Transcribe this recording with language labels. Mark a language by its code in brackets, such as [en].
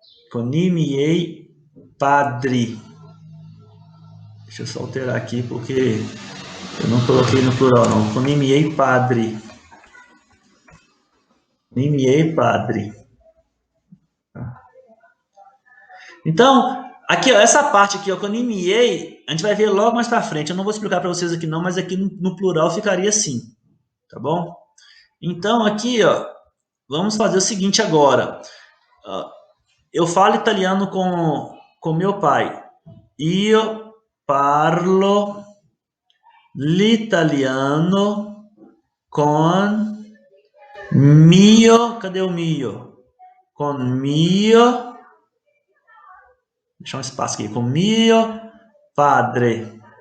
[it] con i miei padri. [pt] Deixa eu só alterar aqui porque eu não coloquei no plural não. [it] Con i miei padri. I miei padri. [pt] Então, aqui, ó, essa parte aqui, ó, con i miei, a gente vai ver logo mais para frente. Eu não vou explicar para vocês aqui não, mas aqui no plural ficaria assim, tá bom? Então, aqui, ó, vamos fazer o seguinte agora. Eu falo italiano com meu pai. [it] Io parlo l'italiano con mio. [pt] Cadê o mio? Com mio. Deixa um espaço aqui. Com [it] mio padre.